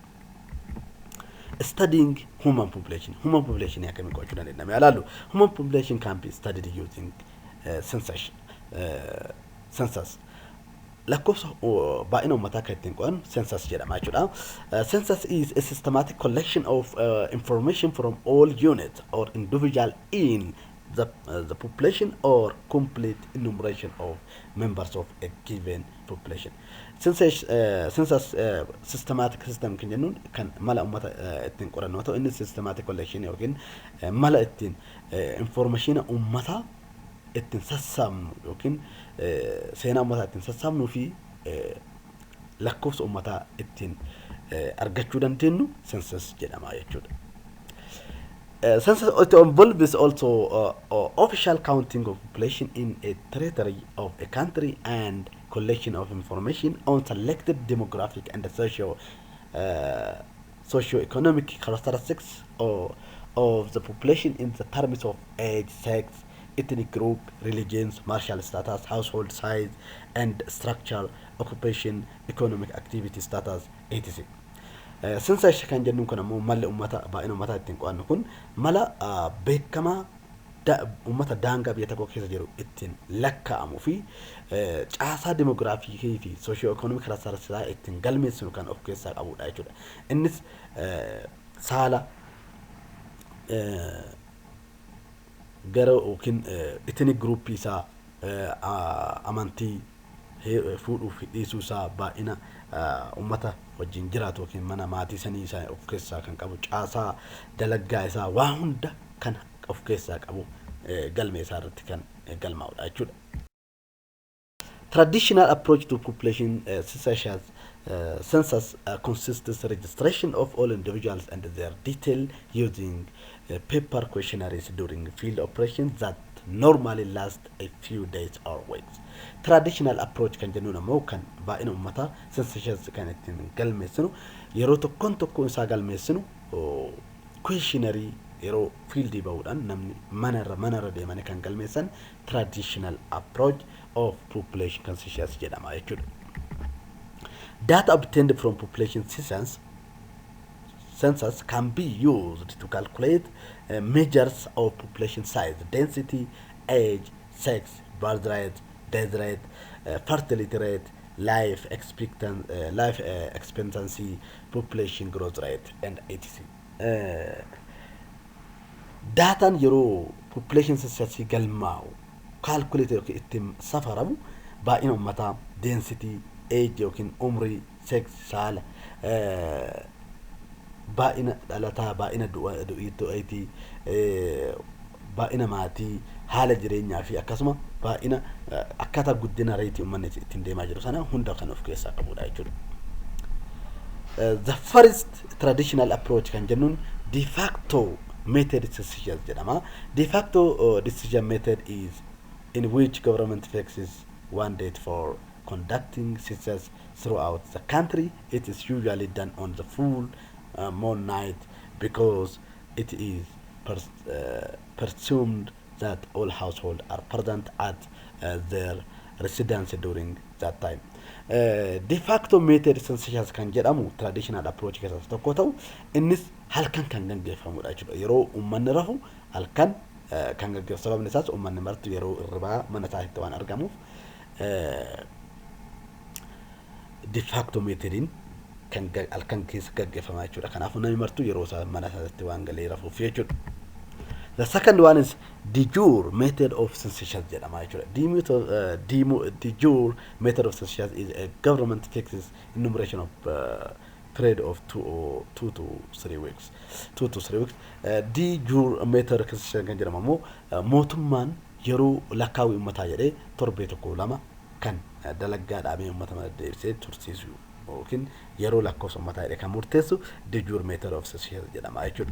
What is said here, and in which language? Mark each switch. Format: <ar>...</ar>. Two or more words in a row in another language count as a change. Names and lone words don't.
<en>Studying human population. Human population</en> <om>akkamiin qo'achuu dandeenya ilaallu.</om> <en>Human population can be studied using census.</en> <om>Lakkoofsa baay'ina uummataa kan ittiin qo'an census jedhama jechuudha.</om> <en>Census is a systematic collection of information from all units or individual in the population or complete enumeration of members of a given population. Census systematic system</en> <om>kan jennuun kan mala ummata ittiin qorannu yoo ta'u inni</om> <en>systematic collection</en> <om>yookiin mala ittiin information ummata ittiin sassaabnu yookiin seenaa ummataa ittiin sassaabnuu fi lakkoofsa ummataa ittiin argachuu dandeenyu census jedhama jechuudha.</om> <en>Census involves also official counting of population in a territory of a country and collection of information on selected demographic and socio-economic characteristics of the population in the terms of age, sex, ethnic group, religions, martial status, household size and structure, occupation, economic activity status, etc.</en> <om>Census kan jennuun kun ammoo malli ummata baay'ina ummataa ittiin qo'annu kun mala beekamaa ummata daangaa biyya tokko keessa jiru ittiin lakkaa'amuu fi caasaa demograafikii fi soosiyoo-ekonomik characteristics ittiin galmeessinu kan of keessaa qabudha jechuudha. Innis saala gara yookiin</om> <en>ethnic group</en> <om>isaa amantii fuudhuu fi dhiisuu isaa baay'ina ummata wajjin jiraatu yookiin mana maatii sanii isaa of keessaa kan qabu caasaa dalagaa isaa waa hunda kan of keessaa qabu galmee isaa irratti kan galmaa'udha jechuudha.</om> <en>Traditional approach to population census consists registration of all individuals and their detail using paper questionnaires during field operations that normally last a few days or weeks. Traditional approach</en> <om>kan jennuun ammoo kan baay'ina uummataa census kan ittiin galmeessinu yeroo tokkoon tokkoon isaa galmeessinu questionnaire yeroo fiildii bahuudhaan namni manarra deemanii kan galmeessan</om> <en>traditional approach of population census</en> <om>jedhama jechuudha.</om> <en>Data obtained from population census can be used to calculate measures of population size, density, age, sex, birth rate, death rate, fertility rate, life expectancy, population growth rate, and etc.</en> <om>Daataan yeroo</om> <en>population census</en> <om>galmaa'u calculate yookiin ittiin safaramu baay'ina uummataa, density, age yookiin umrii, sex, saala, baay'ina dhalataa, baay'ina du'aatii, baay'ina maatii, haala jireenyaa fi akkasuma baay'ina akkaataa guddina reetii uummanni ittiin deemaa jiru sana hunda kan of keessaa qabudha jechuudha.</om> <en>The first traditional approach</en> <om>kan jennuun</om> <en>de facto method decision jedhama. De facto decision method is in which government fixes one date for conducting census throughout the country. It is usually done on the full moon night because it is presumed that all households are present at their residence during that time. De facto method census</en> <om>kan jedhamu</om> <en>traditional approach</en> <om>keessaa tokko ta'u innis halkan kan gaggeeffamudha jechuudha. Yeroo uummanni rafu halkan kan gaggeeffamu, sababni isaas uummanni martu yeroo irribaa mana isaatti waan argamuuf</om> <en>de facto</en> <om>methodin kan halkan keessa gaggeeffama jechuudha. Kanaafuu namni martu yeroo isaa mana isaatti waan galee rafuuf jechuudha.</om> <en>The second one is de jure method of census</en> <om>jedhama jechuudha.</om> <en>De jure method of census is a government fixes enumeration of period of 2 to 3 weeks. De jure method of census</en> <om>kan jedhamu ammoo mootummaan yeroo lakkaawii uummataa jedhee torbee tokko lama kan dalagaa dhaabee uummata deebisee tursiisu yookiin yeroo lakkoofsa uummataa jedhee kan murteessu</om> <en>de jure method of census</en> <om>jedhama jechuudha.</om>